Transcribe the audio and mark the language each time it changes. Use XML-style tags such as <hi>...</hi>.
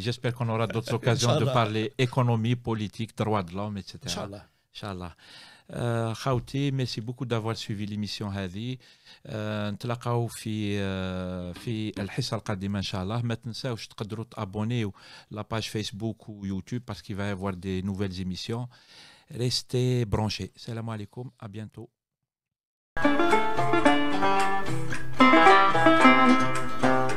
<fr>J'espère qu'on aura d'autres occasions de parler économie, politique, droits de l'homme, etc. Inch'Allah. Inch'Allah.</fr> <ar>خاوتي ميرسي بوكو دافوار سويفي ليميسيون هذه نتلاقاو في الحصه القادمه ان شاء الله. ما تنساوش تقدروا تابونيو لا باج فيسبوك ويوتيوب</ar> <fr>parce qu'il va y avoir des nouvelles émissions. Restez branchés. Salam alaikum, à bientôt.</fr>